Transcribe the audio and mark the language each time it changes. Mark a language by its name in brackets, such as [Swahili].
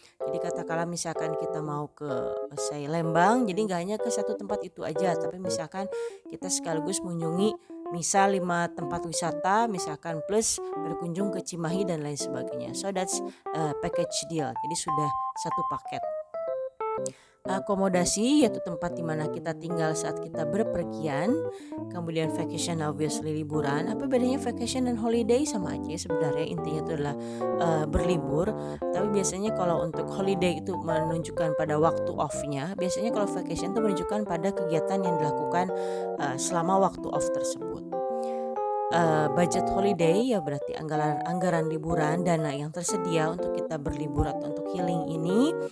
[Indonesian] Jadi katakanlah misalkan kita mau ke Lembang, jadi nggak hanya ke satu tempat itu aja, tapi misalkan kita sekaligus mengunjungi misal 5 tempat wisata misalkan plus berkunjung ke Cimahi dan lain sebagainya. [English] So that's package deal. [Indonesian] Jadi sudah satu paket. Akomodasi yaitu tempat di mana kita tinggal saat kita berpergian. Kemudian vacation, obviously liburan. Apa bedanya vacation dan holiday? Sama aja sebenarnya, intinya itu adalah berlibur. Tapi biasanya kalau untuk holiday itu menunjukkan pada waktu off-nya. Biasanya kalau vacation itu menunjukkan pada kegiatan yang dilakukan selama waktu off tersebut. Budget holiday ya berarti anggaran liburan, dana yang tersedia untuk kita berlibur atau untuk healing ini.